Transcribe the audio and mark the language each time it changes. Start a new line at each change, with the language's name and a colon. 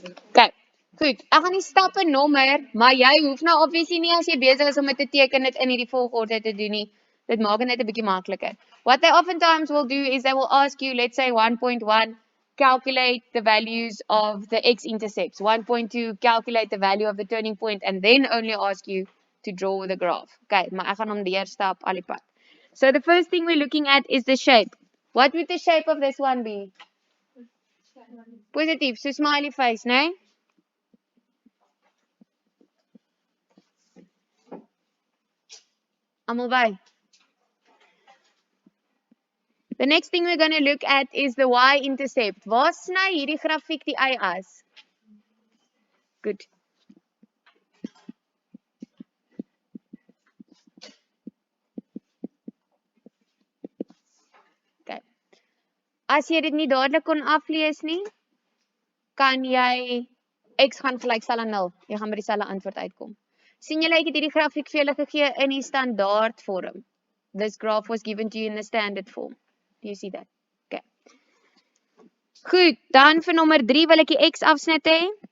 Afrikaans: Okay, goed. Ek gaan die stappe nommer, maar jy hoef nou obviously nie as jy besig is om dit te teken dit in hierdie volgorde te doen nie. Dit maak dit net 'n bietjie makliker.
English: What they oftentimes will do is they will ask you, let's say 1.1, calculate the values of the x-intercepts. 1.2, calculate the value of the turning point, and then only ask you to draw the graph. Okay,
Afrikaans: maar ek gaan hom deurstap al die pad.
English: So the first thing we're looking at is the shape. What would the shape of this one be?
Afrikaans: Positief,
English: so smiley face, né?
Afrikaans: Almal by.
English: The next thing we're going to look at is the y-intercept.
Afrikaans: Waar sny hierdie grafiek die y-as? Good. Okay. As jy dit nie dadelik kon aflees nie, kan jy x gaan gelykstel aan 0. Jy gaan by dieselfde antwoord uitkom. Sien julle, ek het hierdie grafiek vir julle gegee in die standaard vorm.
English: This graph was given to you in the standard form. Do you see that? Okay.
Afrikaans: Goed, dan vir nommer 3 wil ek die x afsnitte hê.